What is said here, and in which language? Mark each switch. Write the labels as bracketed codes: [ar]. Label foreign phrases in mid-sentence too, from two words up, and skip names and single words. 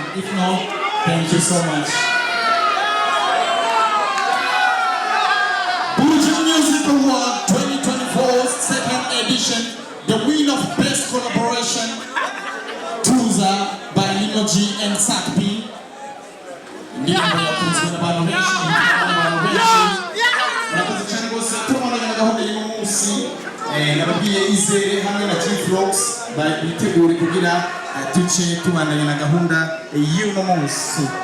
[en] If not, thank you so much. Buju Music Award 2024 second edition, the win of best collaboration, Tuza by Lino G and Sakpi. [rn] Nababwiye Izere hamwe na Chief Rocks bitegura kugira tuce tubandanye na gahunda y'uno munsi.